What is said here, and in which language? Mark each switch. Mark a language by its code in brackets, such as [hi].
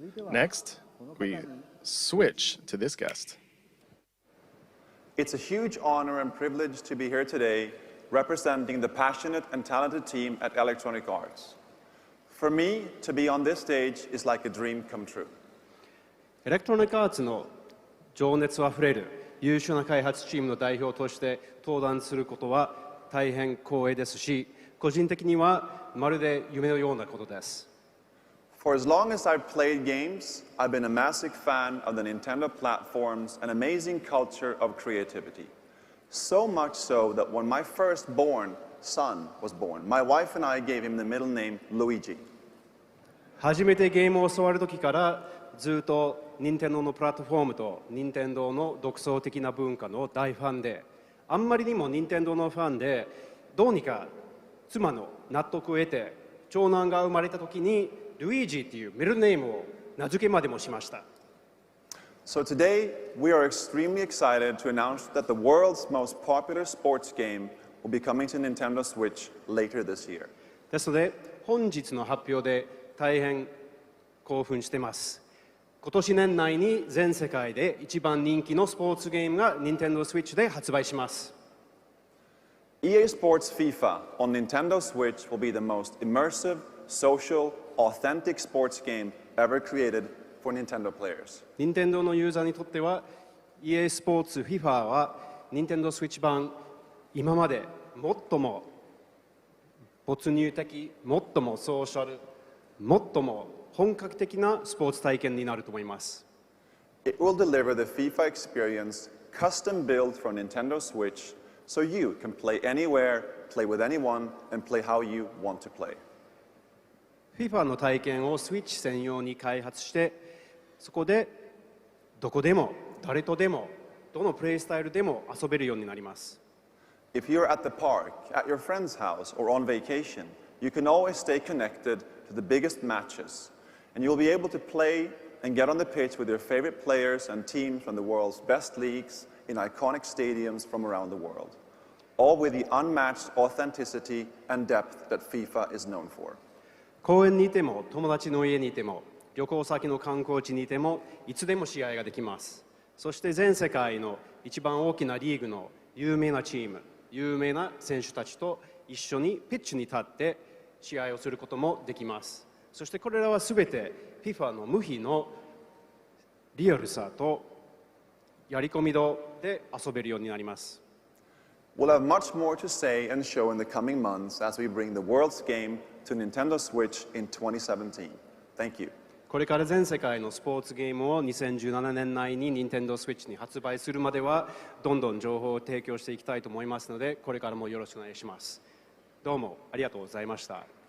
[en] Next, we switch to this guest. It's a huge honor and privilege to be here today representing the passionate and talented team at Electronic Arts. For me, to be on this stage is like a dream come true. [ja] エレクトロニックアーツの情熱あふれる優秀な開発チームの代表として登壇することは大変光栄ですし、個人的にはまるで夢のようなことです。 [en] For as long as I've played games, I've been a massive fan of the Nintendo platforms and amazing culture of creativity. So much so that when my firstborn son was born, my wife and I gave him the middle name Luigi. [ja] 初めてゲームを教わる時からずっと任天堂のプラットフォームと任天堂の独創的な文化の大ファンで、あんまりにも任天堂のファンで、どうにか妻の納得を得て長男が生まれた時にルイージっていうミドルネームを名付けまでもしました。 [en] So today, we are extremely excited to announce that the world's most popular sports game will be coming to Nintendo Switch later this year. [ja] ですので本日の発表で大変興奮しています。今年年内に全世界で一番人気のスポーツゲームが Nintendo Switch で発売します。 [en] EA Sports FIFA on Nintendo Switch will be the most immersive, social, authentic sports game ever created for Nintendo players. [ja] 任天堂のユーザーにとっては EA スポーツ FIFA は Nintendo Switch 版今まで最も没入的、最もソーシャル、最も本格的なスポーツ体験になると思います。 [en] It will deliver the FIFA experience custom built for Nintendo Switch so you can play anywhere, play with anyone, and play how you want to play. [ja] FIFA の体験を Switch 専用に開発して、そこでどこでも誰とでもどのプレイスタイルでも遊べるようになります。 [en] If you're at the park, at your friend's house, or on vacation, you can always stay connected to the biggest matches, and you'll be able to play and get on the pitch with your favorite players and teams from the world's best leagues in iconic stadiums from around the world, all with the unmatched authenticity and depth that FIFA is known for. [ja] 公園にいても友達の家にいても旅行先の観光地にいてもいつでも試合ができます。そして全世界の一番大きなリーグの有名なチーム、有名な選手たちと一緒にピッチに立って試合をすることもできます。そしてこれらはすべて FIFA の無比のリアルさとやり込み度で遊べるようになります。 [en] We'll have much more to say and show in the coming months as we bring the world's game to Nintendo Switch in 2017. Thank you. [ja] これから全世界のスポーツゲームを2017年内に Nintendo Switch に発売するまではどんどん情報を提供していきたいと思いますので、これからもよろしくお願いします。どうもありがとうございました。